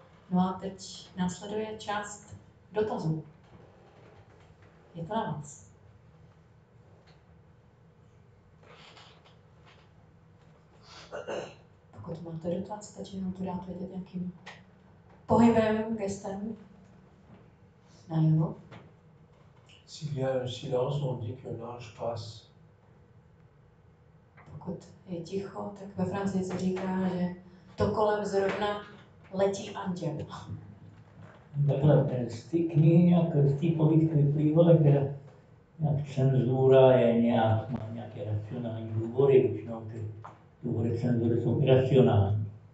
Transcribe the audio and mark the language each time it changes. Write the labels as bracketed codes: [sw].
[cs] No a teď následuje část dotazů. Je to na vás. Pokud máte dotaz, stačí nám to dát vědět nějakým pohybem, gestem. Najevo. [fr] S'il y a un silence, on dit qu'un ange passe. [cs] Pokud je ticho, tak ve Francii se říká, že to kolem zrovna letí anděl. Takhle z té knihy nějak, z té povídky vyplývalo, že nějak cenzura je nějak, má nějaké racionální důvody, většinou ty důvody cenzury jsou iracionální.